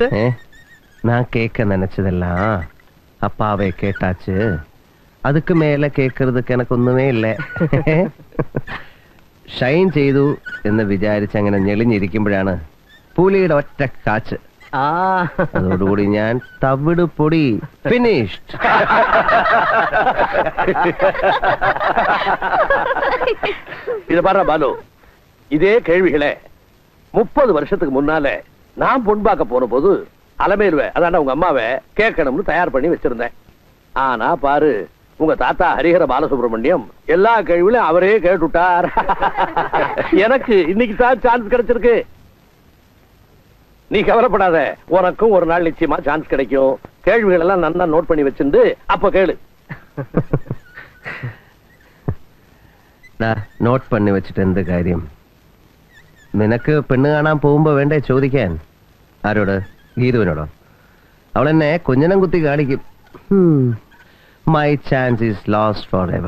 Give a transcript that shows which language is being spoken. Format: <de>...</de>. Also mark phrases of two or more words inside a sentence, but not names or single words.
<ta>நான் கேக்க நினைச்சதெல்லாம் அப்பாவே கேட்டாச்சு, அதுக்கு மேலே கேக்கறதுக்கு எனக்கொன்னுமே இல்லே.</ta> <ml>ഷൈൻ ചെയ്തു എന്ന് വിചാരിച്ച് അങ്ങനെ ഞെളിഞ്ഞിരിക്കുമ്പോഴാണ് പുലിയുടെ ഒറ്റ കാച്ച്. അതോടുകൂടി ഞാൻ തവിട് പൊടി ഫിനിഷ്ഡ്.</ml> <ta>இது பாரு பாலு, இதே கேள்விகளே 30 வருஷத்துக்கு முன்னாலே நான் பொன் பார்க்க போன போது அலமேலுவை அதாண்ட உங்க அம்மாவை கேட்கணும்னு தயார் பண்ணி வச்சிருந்தேன். ஆனா பாரு, உங்க தாத்தா ஹரிஹர பாலசுப்ரமணியம் எல்லா கேள்வியிலும் அவரே கேட்டுட்டார். எனக்கு இன்னைக்கு தான் சான்ஸ் கிடைச்சிருக்கு. நீ கவலைப்படாத, உனக்கும் ஒரு நாள் நிச்சயமா சான்ஸ் கிடைக்கும். கேள்விகள் எல்லாம் நல்லா நோட் பண்ணி வச்சிருந்து அப்ப கேளு.</ta> <ml>നോട്ട് പണി വെച്ചിട്ട് എന്ത് കാര്യം? നിനക്ക് പെണ്ണ് കാണാൻ പോകുമ്പോ വേണ്ടേ ചോദിക്കാൻ? ആരോട്? ഗീതുവിനോടോ? അവളെന്നെ കുഞ്ഞനം കുത്തി കാണിക്കും.</ml> <en>My chance is lost for ever.</en>